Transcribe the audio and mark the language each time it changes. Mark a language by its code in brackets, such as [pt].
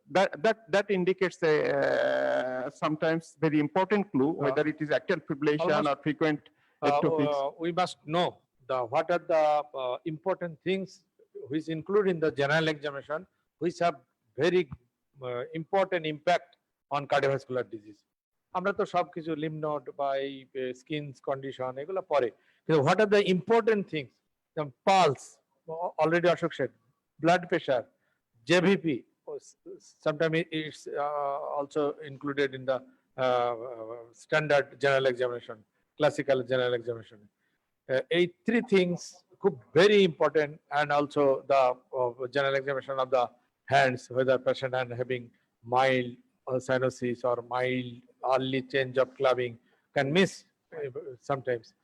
[en] That indicates a sometimes very important clue whether it is atrial fibrillation Almost, or frequent ectopics. We must know what are the important things which include in the general examination, which have very important impact on cardiovascular disease. [bn] আমরা তো সবকিছু lymph node বা এই skin condition এগুলো পরে, কিন্তু [en] what are the important things? The pulse, already Ashok said, blood pressure, JVP, sometimes it's also included in the standard general examination, classical general examination. Eight three things could very important, and also the general examination of the hands, whether patient and having mild cyanosis or mild early change of clubbing can miss sometimes.